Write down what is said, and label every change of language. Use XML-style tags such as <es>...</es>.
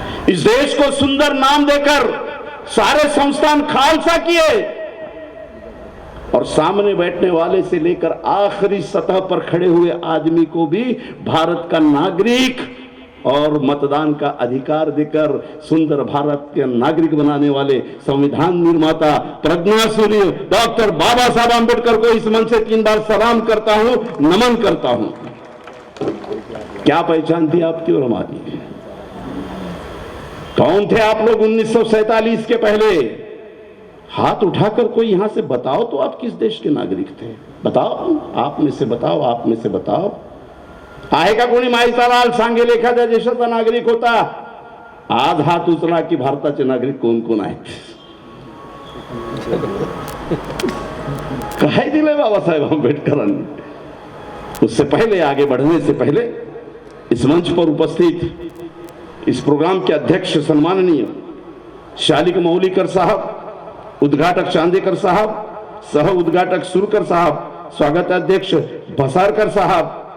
<hi>इस देश को सुंदर नाम देकर सारे संस्थान खालसा किए और सामने बैठने वाले से लेकर आखिरी सतह पर खड़े हुए आदमी को भी भारत का नागरिक और मतदान का अधिकार देकर सुंदर भारत के नागरिक बनाने वाले संविधान निर्माता प्रज्ञासूर्य डॉक्टर बाबा साहब आंबेडकर को इस मंच से 3 बार सलाम करता हूं, नमन करता हूं। क्या पहचान थी आपकी और हमारी? कौन थे आप लोग 1947 के पहले? हाथ उठाकर कोई यहां से बताओ तो आप किस देश के नागरिक थे? बताओ, आप में से बताओ, आप में से बताओ।</hi> <mr>आहे का कोणी माहिती लाल सांगेल एखाद्या देशाचा नागरिक होता? आज हात उचला की भारताचे नागरिक कोण कोण आहेत? काय दिले बाबासाहेब आंबेडकरांनी?</mr> <hi>उससे पहले, आगे बढ़ने से पहले इस मंच पर उपस्थित इस प्रोग्राम के अध्यक्ष सम्माननीय शालिक मौलीकर साहब, उद्घाटक चांदेकर साहब, सह उद्घाटक सुरकर साहब, स्वागताध्यक्ष भसारकर साहब,</hi>